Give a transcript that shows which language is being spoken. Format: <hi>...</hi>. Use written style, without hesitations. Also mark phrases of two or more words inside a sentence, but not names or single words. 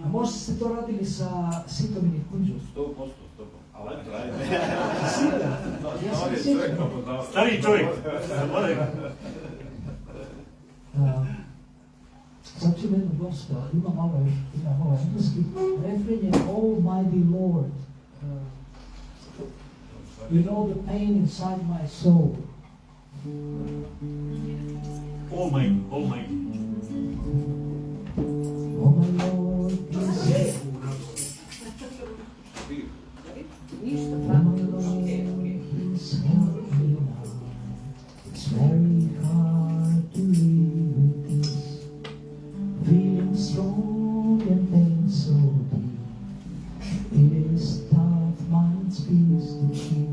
<bs>A možda ste to radili sa Sitom i Kunđom? 100%. Ali eto, ajde. Sigurno. Ja sam sjećam. Stariji čovjek. Zaboravim. Sad ću jednu gospel, imam ovaj engleski. Refren je</bs> <en>Almighty Lord. You know the pain inside my soul. Almighty, Almighty. Oh my Lord, please.</en> <bs>Ništa,</bs> <en>Oh</en> <bs>tako</bs> <en>my</en> <bs>je</bs> <en>Lord,</en> <bs>došlo.</bs> <en>please help me now. It's very hard to live with this. Feeling strong and pain so deep. It is tough, mind's peace to keep.</en>